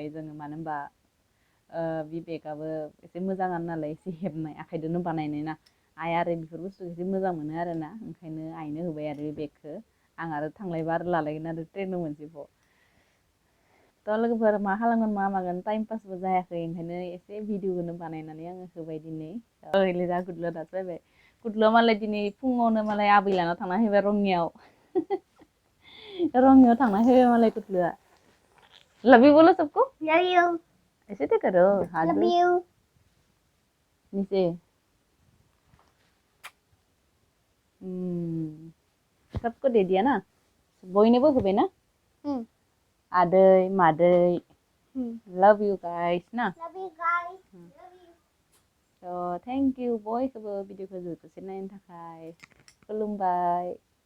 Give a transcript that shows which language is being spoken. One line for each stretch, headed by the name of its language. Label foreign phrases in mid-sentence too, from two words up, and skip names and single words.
Bodo: जोङो मानो होनबा बे बेगाबो एसे मोजाङानो नालाय एसे हेबनाय आखाइजोंनो बानायनाय ना आइ आरो बेफोर बुस्थुखौ एसे मोजां मोनो आरोना ओंखायनो आइनो होबाय आरो बे बेगखौ आं आरो थांलायबा आरो लालायगोन आरो ट्रेनाव मोनसेबाव थ' लोगोफोर मा खालामगोन मा मागोन टाइम पासबो जायाखै ओंखायनो एसे भिडिअखौनो बानायनानै आङो होबाय दिनै ओइलै दा गुदलुआ दासो फैबाय गुदलुआ मालाय दिनै फुङावनो मालाय आबै लाना थांना फैबाय रङियाव थांना फैबाय मालाय गुदलुआ
Hindi: लव यू बोलो सबको लव यू ऐसे तो करो लव यू नीचे सबको दे दिया
Bodo: ना बयनोबो होबाय ना आदै मादै
English: love you guys
Bodo: ना
English: love you guys love you so thank you
Bodo: बयखौबो भिडिअखौ जोबजासे नायनो थाखाय खुलुमबाय